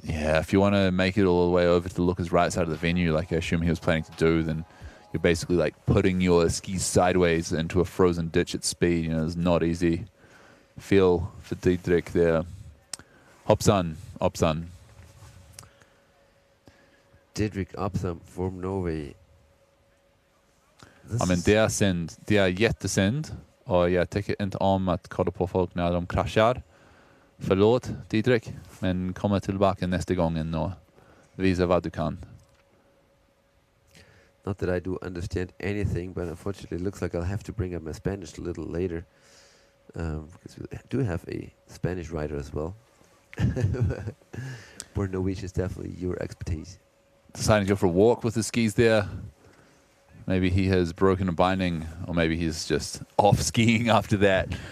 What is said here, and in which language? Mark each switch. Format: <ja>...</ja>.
<en>Yeah, if you want to make it all the way over to the Lukas right side of the venue, like I assume he was planning to do, then you're basically like putting your skis sideways into a frozen ditch at speed. You know, it's not easy. Feel for Didrik there. Opsan. Didrik Opsan from Norway.</en> <sv>Ja, men det är jättesynd och jag tycker inte om att kolla på folk när de kraschar. Förlåt Didrik, men komma tillbaka nästa gång och visa vad du kan.</sv> <en>Not that I do understand anything, but unfortunately it looks like I'll have to bring up my Spanish a little later. Because we do have a Spanish rider as well. Where Norwegian is definitely your expertise. Deciding to go for a walk with the skis there. Maybe he has broken a binding, or maybe he's just off skiing after that.</en>